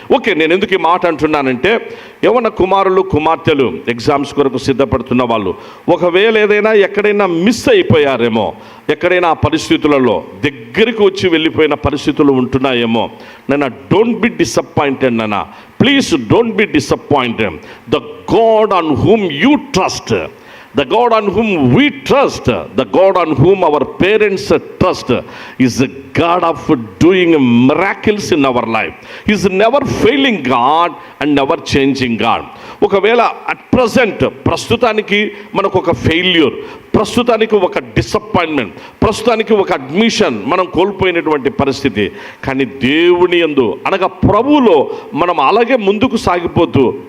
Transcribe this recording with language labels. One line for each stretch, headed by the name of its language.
Telugu: Okay, నేను ఎందుకు ఈ మాట అంటున్నానంటే యవ్వన కుమారులు కుమార్తెలు ఎగ్జామ్స్ కొరకు సిద్ధపడుతున్న వాళ్ళు ఒకవేళ ఏదైనా ఎక్కడైనా మిస్ అయిపోయారేమో, ఎక్కడైనా ఆ పరిస్థితులలో దగ్గరికి వచ్చి వెళ్ళిపోయిన పరిస్థితులు ఉంటున్నాయేమో, నన్ను
English: don't be disappointed
Telugu: నాన్న,
English: Please don't be disappointed. The God on whom you trust, The God on whom we trust, the God on whom our parents trust, is a God of doing miracles in our life. He is never failing God and never changing God.
Telugu: ఒకవేళ
English: at present
Telugu: ప్రస్తుతానికి మనకు ఒక failure, ప్రస్తుతానికి ఒక disappointment, ప్రస్తుతానికి ఒక admission మనం కోల్పోయినటువంటి పరిస్థితి, కానీ దేవుని యందు అనగా ప్రభువులో మనం అలాగే ముందుకు సాగిపోతూ